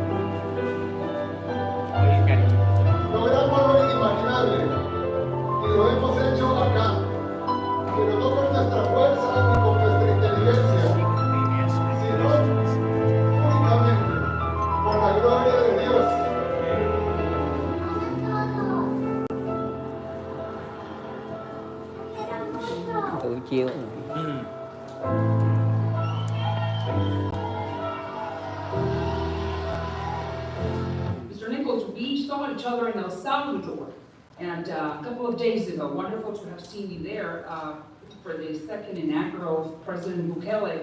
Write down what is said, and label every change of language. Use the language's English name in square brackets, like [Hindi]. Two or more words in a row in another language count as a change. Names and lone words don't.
[Spanish] Logramos lo inimaginable y lo hemos hecho acá, pero no con nuestra fuerza ni con nuestra inteligencia, sino únicamente por la gloria de Dios. [Vietnamese] Tự chiêu. [English] Mr. Nichols, we saw each other in El Salvador, and a couple of days ago, wonderful to have seen you there for the second inaugural of President Bukele.